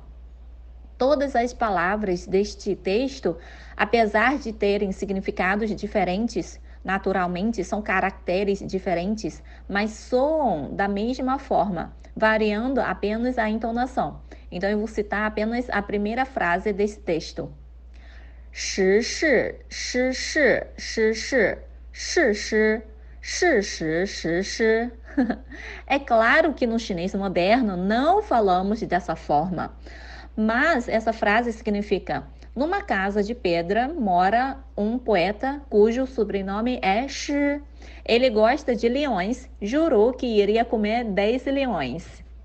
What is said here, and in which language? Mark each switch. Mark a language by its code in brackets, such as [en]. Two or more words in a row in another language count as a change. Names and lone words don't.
[pt] Todas as palavras deste texto, apesar de terem significados diferentes, naturalmente são caracteres diferentes, mas soam da mesma forma, variando apenas a entonação. Então eu vou citar apenas a primeira frase desse texto. [zh] 时事诗事诗事事诗事实实施 [pt] É claro que no chinês moderno não falamos dessa forma, mas essa frase significa: numa casa de pedra mora um poeta cujo sobrenome é Shi. Ele gosta de leões, jurou que iria comer 10 leões.